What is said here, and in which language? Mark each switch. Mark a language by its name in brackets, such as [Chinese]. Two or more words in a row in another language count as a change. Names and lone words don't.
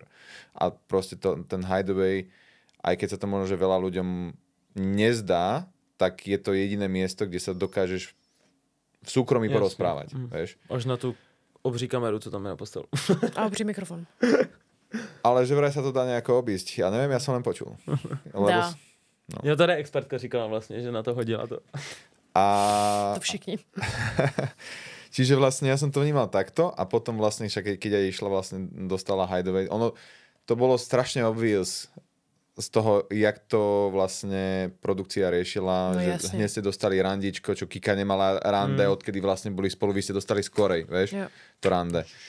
[Slovak] A proste ten Hideaway, aj keď sa to možno, že veľa ľuďom nezdá, tak je to jediné miesto, kde sa dokážeš v súkromí porozprávať, vieš. [Czech] Až na tú obří kameru, co tam je na postelu. A obří mikrofon. [Slovak] Ale že vraj sa to dá nejako obísť. Ja neviem, ja som len počul. Dá. No. [Czech] Jo, tady expertka říkala vlastně, že na to hodila to. To všichni. [Slovak] Čiže vlastne ja som to vnímal takto a potom vlastne, však keď aj išla vlastne dostala Hideaway, ono to bolo strašne obvious z toho, jak to vlastne produkcia riešila, no, že jasne. hneď ste dostali randičko, čo Kika nemala rande, odkedy vlastne boli spolu, vy ste dostali skorej, vieš, to rande.